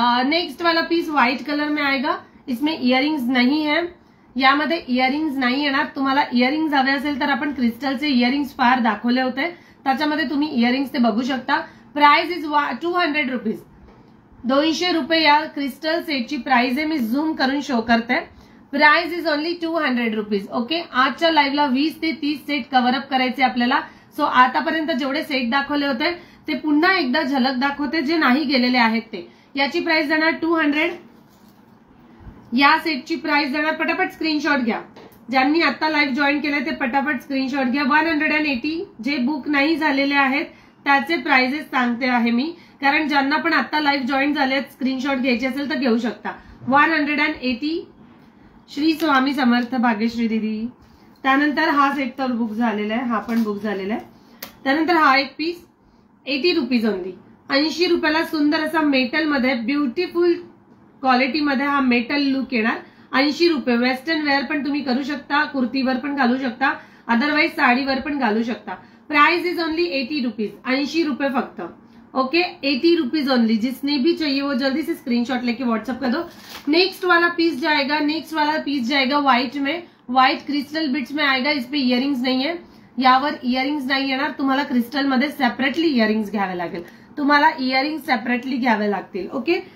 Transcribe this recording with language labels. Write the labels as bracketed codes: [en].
[hi] Next वाला piece white colour में आएगा, इसमें इयरिंग्स नहीं है, [mr] यामध्ये इयरिंग्स नाही येणार। तुम्हाला इयरिंग्स हवे असेल तर आपण क्रिस्टलचे इयरिंग्स फार दाखवले होते, त्याच्यामध्ये तुम्ही इयरिंग्स ते बघू शकता। [en] price is 200 rupees, [mr] 200 रुपये या क्रिस्टल सेटची प्राइस आहे। मी झूम करून शो करते। [en] Price is only 200 rupees, okay. [mr] आजच्या लाईव्हला 20 ते 30 सेट कव्हर अप करायचे आपल्याला, सो आतापर्यंत जेवढे सेट दाखवले होते ते पुन्हा एकदा झलक दाखवते, जे नाही गेलेले आहेत ते। याची प्राइस जाणार 200, या सेटची प्राइस जाणार, पटापट स्क्रीनशॉट घ्या, ज्यांनी आता लाईव्ह जॉईन केले ते पटापट स्क्रीनशॉट घ्या। 180, जे बुक नाही झालेले आहेत त्याचे प्राइजेस सांगते आहे मी, कारण ज्यांना पण आता लाईव्ह जॉईन झाले स्क्रीनशॉट घ्यायचे असेल तर घेऊ शकता। 180, श्री स्वामी समर्थ भाग्यश्री दीदी। त्यानंतर हा सेट तर बुक झालेला आहे, हा पण बुक झालेला आहे। त्यानंतर हा एक पीस [en] 80 rupees only, [mr] 80 रुपयाला सुंदर असा मेटल मध्ये ब्युटिफुल क्वालिटी मध्ये हा मेटल लुक येणार। 80 रुपये, वेस्टर्न वेअर पण तुम्ही करू शकता, कुर्तीवर पण घालू शकता, अदरवाइज साडीवर पण घालू शकता। [en] price is only 80 rupees, [mr] 80 रुपये फक्त, [en] Okay, 80 rupees only. [hi] जिसने भी चाहिए वो जल्दी से स्क्रीनशॉट लेके व्हाट्सएप कर दो। नेक्स्ट वाला पीस जाएगा व्हाइट में, व्हाइट क्रिस्टल बिट्स में आएगा। इस पे इयरिंग्स नहीं है, [mr] यावर इयरिंग्स नाही येणार, तुम्हाला क्रिस्टल मध्ये सेपरेटली इयरिंग्स घ्यावे लागेल, तुम्हाला इयरिंग्स सेपरेटली घ्यावे लागतील, ओके।